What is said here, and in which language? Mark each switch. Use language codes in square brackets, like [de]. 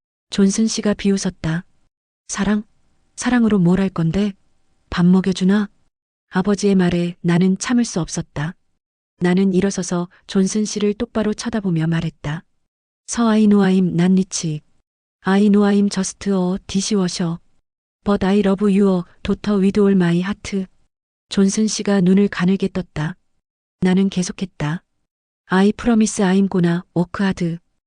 [ko] 존슨 씨가 비웃었다. 사랑? 사랑으로 뭘 할 건데? 밥 먹여주나? 아버지의 말에 나는 참을 수 없었다. 나는 일어서서 존슨 씨를 똑바로 쳐다보며 말했다. [en] 아이노아임 난 리치. 아이노아임 저스트 어 디시워셔. But I love your daughter with all my heart. [ko] 존슨 씨가 눈을 가늘게 떴다. 나는 계속했다. [en] I promise I'm gonna work hard.